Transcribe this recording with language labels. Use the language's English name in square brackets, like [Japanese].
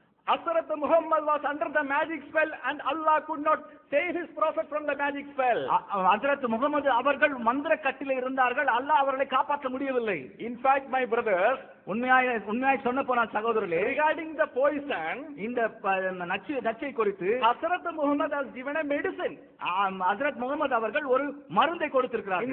[English] Hazrat Muhammad was under the magic spell and Allah could not save his prophet from the magic spell. [Tamil] ஹஜ்ரத் முகமது அவர்கள் மந்திர கட்டிலே இருந்தார்கள், அல்லாஹ் அவர்களை காப்பாற்ற முடியவில்லை. [English] In fact, my brothers, [Tamil] உண்மையாய் சொன்ன போனால் சகோதரர்களே, [English] regarding the poison, [Tamil] இந்த நச்சை குறித்து [English] Hazrat Muhammad has given a medicine. [Tamil] ஹஜ்ரத் முகமது அவர்கள் ஒரு மருந்தை கொடுத்திருக்கிறார்கள்.